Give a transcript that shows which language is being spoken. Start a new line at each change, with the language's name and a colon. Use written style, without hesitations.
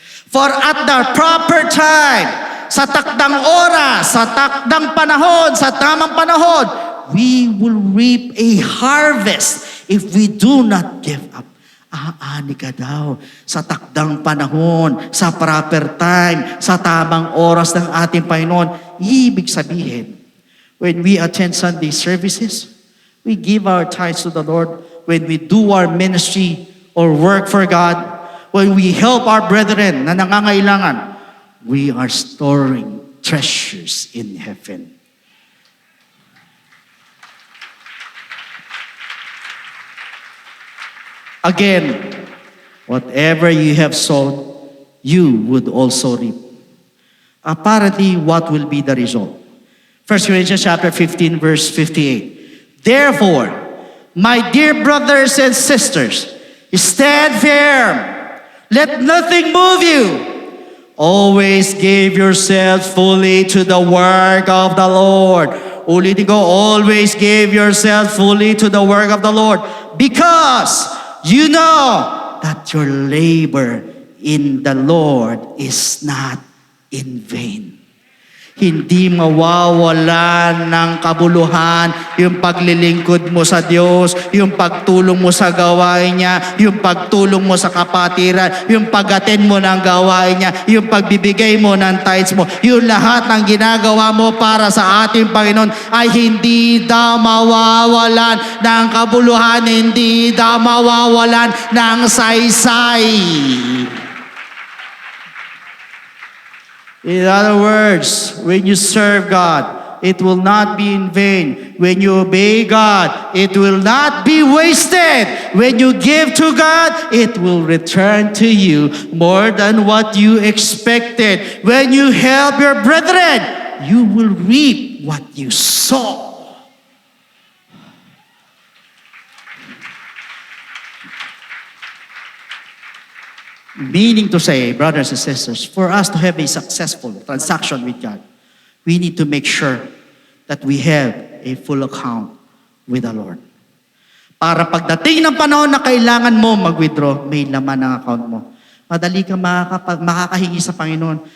English: For at the proper time,
Filipino: sa takdang oras, sa takdang panahon, sa tamang panahon,
English: we will reap a harvest if we do not give up.
Filipino: Aani ka daw sa takdang panahon, sa proper time, sa tamang oras ng ating Panginoon. Ibig sabihin,
English: when we attend Sunday services, we give our tithes to the Lord. When we do our ministry or work for God, when we help our brethren
Filipino: na nangangailangan,
English: we are storing treasures in heaven. Again, whatever you have sown, you would also reap. Apparently, what will be the result? 1 Corinthians chapter 15, verse 58. Therefore, my dear brothers and sisters, Stand firm. Let nothing move you. Always give yourselves fully to the work of the Lord.
Filipino: Ulitin ko,
English: always give yourselves fully to the work of the Lord, because you know that your labor in the Lord is not in vain.
Filipino: Hindi mawawalan ng kabuluhan yung paglilingkod mo sa Diyos, yung pagtulong mo sa gawain niya, yung pagtulong mo sa kapatiran, yung pag-attend mo ng gawain niya, yung pagbibigay mo ng tithes mo, yung lahat ng ginagawa mo para sa ating Panginoon ay hindi daw mawawalan ng kabuluhan, hindi daw mawawalan ng saysay.
English: In other words, when you serve God, it will not be in vain. When you obey God, it will not be wasted. When you give to God, it will return to you more than what you expected. When you help your brethren, you will reap what you sow. Meaning to say, brothers and sisters, for us to have a successful transaction with God, we need to make sure that we have a full account with the Lord.
Filipino: Para pagdating ng panahon na kailangan mo mag-withdraw, may laman ng account mo. Madali kang makakahingi sa Panginoon.